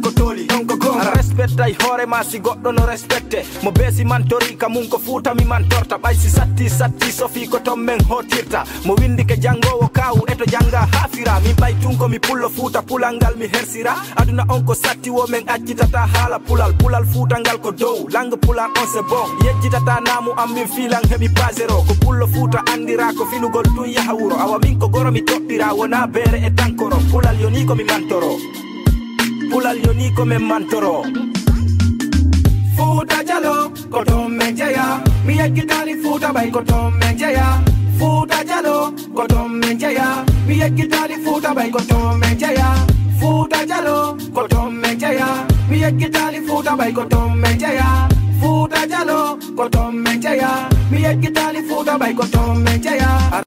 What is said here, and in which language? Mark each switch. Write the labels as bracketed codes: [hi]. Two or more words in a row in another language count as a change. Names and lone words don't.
[ff] ko toli ɗon ko gonga Respecta e hoore ma si goɗɗo no respecte Mo beesi mantori ka mum ko Fouta mi mantorta ɓay si satti sofi ko ton men hotirta Mo windi ke jangowo kawu eto janga hafira Min ɓay tunko mi pullo Fouta pulal ngal mi hersira Aduna on ko satti wo men accitata haala pulal Fouta ngal ko dow lang pulal on [fr] c'est bon [ff] Yejjitata namu am min filan heɓi pasero Ko pullo Fouta andira ko finugol tun yaha wuro Awa min ko goro mi toɓɓira wona beere e tankoro Pulal yoni ko mi mantoro Pulal yoni ko men mantoro Fouta Djallon ko ton men jeya Mi yeggitani Fouta ɓay ko ton men jeya Fouta Djallon ko ton men jeya Mi yeggitani Fouta ɓay ko ton men jeya Fouta Djallon ko ton men jeya Mi yeggitani Fouta ɓay ko ton men jeya Fouta Djallon ko ton men jeya Mi yeggitani Fouta ɓay ko ton men jeya